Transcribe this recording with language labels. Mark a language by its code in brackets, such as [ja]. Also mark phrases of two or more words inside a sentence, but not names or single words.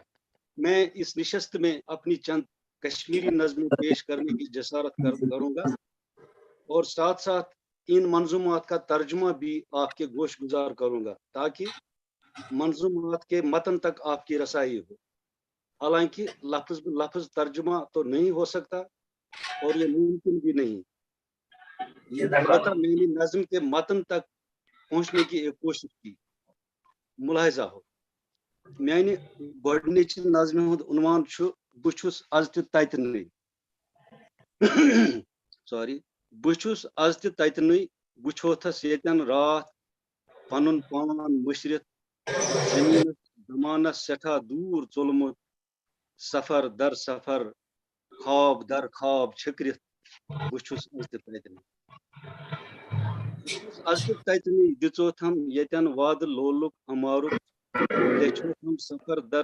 [hi] मैं इस निशस्त में अपनी चंद कश्मीरी नज़्में पेश करने की जसारत करूंगा और साथ साथ इन मंजूमात का तर्जुमा भी आपके गोश गुजार करूंगा ताकि मंजूमात के मतन तक आपकी रसाई हो। हालांकि लफ्ज तर्जुमा तो नहीं हो सकता और ये मुमकिन भी नहीं, अलबत्ता मैंने नज़्म के मतन तक पहुंचने की एक कोशिश की। मुलाहिजा हो, मैंने [ks] गोडनिच नज़्म हुंद उन्वान छु बुछुस आज ततनै सॉरी बुछुस आज ततनै बुछोथस येतन रात पनुन पान मुशरित जमीन जमानस सेठा दूर चोलमुत सफर दर सफर ख्वाब दर ख्वाब छकरित बुछुस आज ततनै दिचोथम येतन वाद लोलुक अमारुक लेछोथम सफर दर